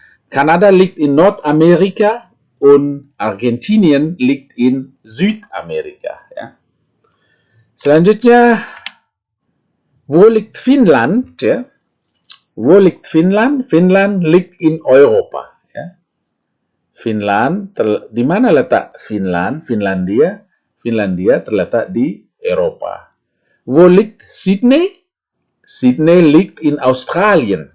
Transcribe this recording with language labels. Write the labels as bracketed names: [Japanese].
[German] Kanada liegt in Nordamerika und Argentinien liegt in Südamerika, ya. [Indonesian] Selanjutnya, [German] wo liegt Finnland? Ya? Wo liegt Finnland? Finnland liegt in Europa. [Indonesian] Ya. Finland, di mana letak Finland? Finlandia terletak di Eropa. [German] Wo liegt Sydney? Sydney liegt in Australien.